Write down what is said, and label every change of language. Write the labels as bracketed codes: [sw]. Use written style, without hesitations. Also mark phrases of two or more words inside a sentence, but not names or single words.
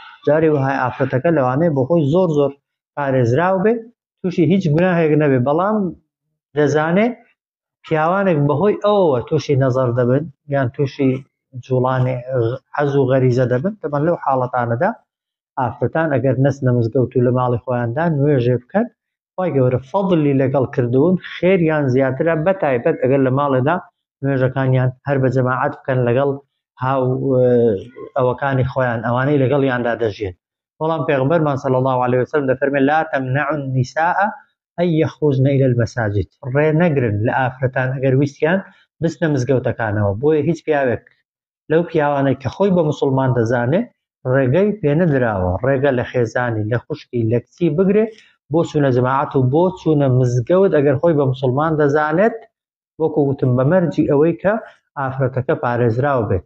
[ckb] جاری وهای ئافرەتەکە لەوانەیە بۆ خۆی زۆر پارێزراو بێ تووشی هیچ گوناهێک نەبێ بەڵام دەزانێ پیاوانێک بەهۆی ئەوەوە تووشی نەزەر دەبن یان تووشی جوڵانی حەز و غەریزە دەبن دەبن لەو حاڵەتانەدا ئافرەتان ئەگەر نەچنە مزگەوت و لە ماڵی خۆیاندا نوێژێ بکەن خی گەورە فەضلی لەگەڵ کردوون خێریان زیاترە بەتایبەت ئەگەر لە ماڵێدا نوێژەکانیان هەر بە جەماعەت بکەن لەگەڵ هاو ئەوەکانی خۆیان ئەوانەی لەگەڵیاندا دەژێن بەڵام پێغمبەرمان [ar] صلی الله عليه وسلم [ckb] دەفەرمێ [ar] لا تمنعوا النساء أن يخرجن إلى المساجد [ckb] ڕێ نەگرن لە ئافرەتان ئەگەر ویستیان بچنە مزگەوتەکانەوە بۆیە هیچ پیاوێک لەو پیاوانەی کە خۆی بە موسڵمان دەزانێ ڕێگەی پێ نەدراوە ڕێگە لە خێزانی لە خوشکی لە کچی بگرێ بۆ چوونە جەماعەت و بۆ چوونە مزگەوت ئەگەر خۆی بە موسڵمان دەزانێت وەکو گوتم بە مەرجی ئەوەی کە ئافرەتەکە پارێزراوە بێت